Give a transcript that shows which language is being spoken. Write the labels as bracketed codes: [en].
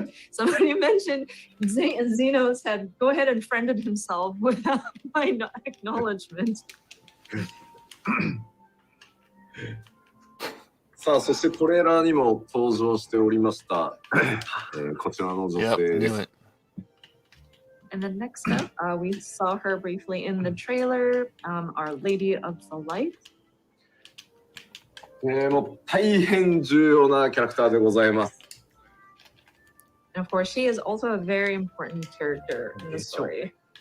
[en] Somebody mentioned Xenos had go ahead and friended himself without my acknowledgement. [ja] さあ、そしてトレーラーにも登場しておりました、こちらの女性です。 [en] And then next up, we saw her briefly in the trailer, Our Lady of the Light. [ja] もう大変重要なキャラクターでございます。 [en] And of course, she is also a very important character in the story.